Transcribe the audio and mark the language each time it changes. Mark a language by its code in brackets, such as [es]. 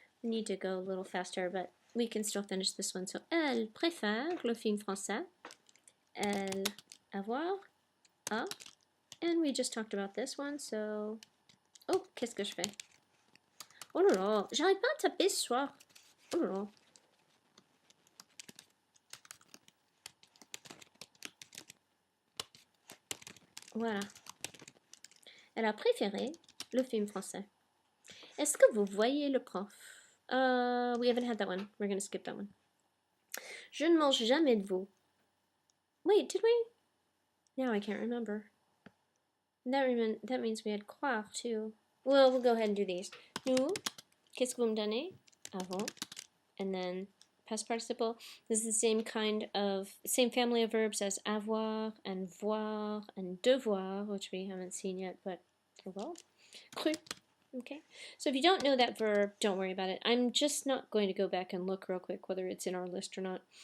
[en] We need to go a little faster, but we can still finish this one. [fr] So, elle préfère le film français. Elle, avoir, a. [en] And we just talked about this one, so... [fr] Oh, qu'est-ce que je fais? Oh là là, j'arrive pas à taper ce soir. Oh là là. Voilà. Elle a préféré le film français. Est-ce que vous voyez le prof? [en] We haven't had that one. We're going to skip that one. [fr] Je ne mange jamais de veau. [en] Wait, did we? Now I can't remember. That means we had croire too. Well, we'll go ahead and do these. [fr] Nous, qu'est-ce que vous me donnez? [en] Avant. And then past participle. This is the same family of verbs as avoir and voir and devoir, which we haven't seen yet, but oh well. Cru. Okay, so if you don't know that verb, don't worry about it. I'm just not going to go back and look real quick whether it's in our list or not.